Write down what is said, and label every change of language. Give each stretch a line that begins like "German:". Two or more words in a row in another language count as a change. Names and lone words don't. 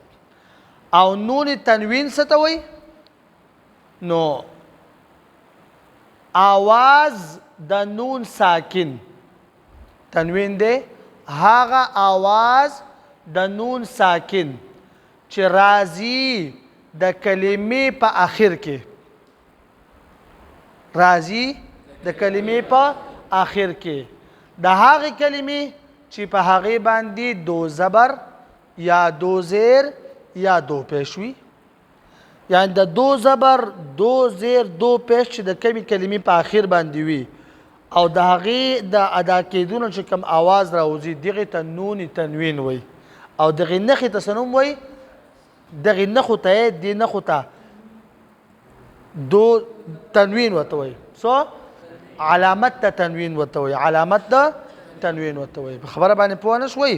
Pashto: او نون تنوین څه ته وایي نو آواز د نون ساکن تنوین دی هغه آواز د نون ساکن چې راځي د کلمې په آخر کې د هغې کلمې چې په هغې باندې دو زبر یا دو زیر یا دو پیش وي یعنی د دو زبر دو زیر دو پیش چې د کمې کلمې په آخر باندې وي او د هغې د ادا کېدونه چې کوم آواز راوځي دغې ته نون تنوین وایي او دغه نخې ته څه نوم وایي دغه نخو ته دې نخو ته دو تنوین ورته وایي څو علامت ته تنوین ورته وایي په خبره باندې پوه نه شوئ.